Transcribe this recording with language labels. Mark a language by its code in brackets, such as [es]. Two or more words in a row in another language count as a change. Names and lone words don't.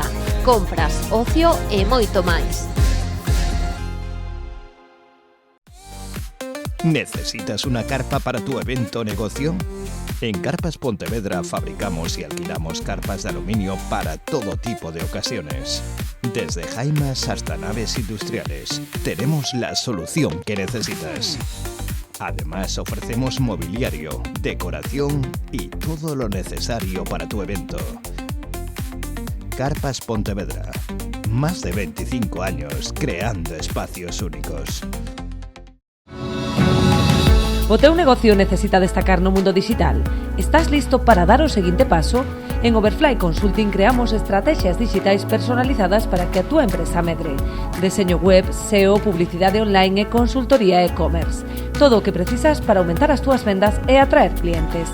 [gl] Compras, ocio e moito máis. [es] ¿Necesitas una carpa para tu evento o negocio? En Carpas Pontevedra fabricamos y alquilamos carpas de aluminio para todo tipo de ocasiones. Desde jaimas hasta naves industriales, tenemos la solución que necesitas. Además, ofrecemos mobiliario, decoración y todo lo necesario para tu evento. Carpas Pontevedra. Más de 25 años creando espacios únicos. [gl] O teu negocio necesita destacar no mundo digital? Estás listo para dar o seguinte paso? En Overfly Consulting creamos estrategias digitais personalizadas para que a túa empresa medre. Deseño web, SEO, publicidade online e consultoría e-commerce. Todo o que precisas para aumentar as túas vendas e atraer clientes.